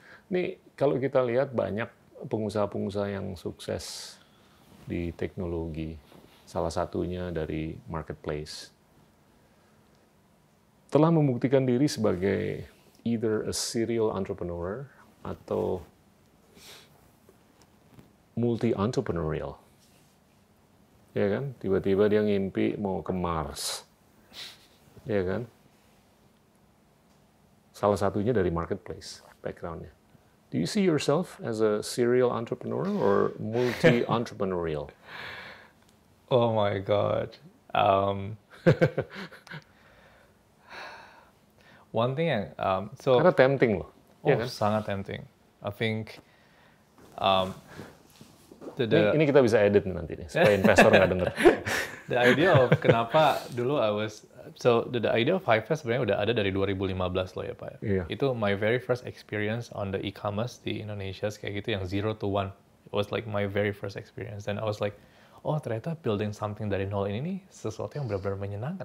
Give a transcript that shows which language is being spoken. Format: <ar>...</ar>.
<id>Nih, kalau kita lihat banyak pengusaha-pengusaha yang sukses di teknologi, salah satunya dari marketplace, telah membuktikan diri sebagai</id> <en>either a serial entrepreneur</en> <id>atau multi-entrepreneurial. Ya kan? Tiba-tiba dia ngimpi mau ke Mars. Ya kan? Salah satunya dari marketplace background-nya.</id> <en>Do you see yourself as a serial entrepreneur or multi-entrepreneurial? Oh my God. One thing yang</en> <id>karena tempting loh. Ya kan? Sangat tempting.</id> <en>I think</en> <id>ini kita bisa edit nanti nih supaya investor nggak denger.</id> <en>The idea of</en> <id>kenapa dulu the idea of Hivest sebenarnya udah ada dari 2015 loh ya Pak.</id> <en>Yeah. Itu my very first experience on the e-commerce di Indonesia</en> <id>kayak gitu yang</id> <en>0 to 1. It was like my very first experience. And I was like,</en> <id>oh ternyata</id> <en>building something</en> <id>dari nol ini sesuatu yang benar-benar menyenangkan.</id>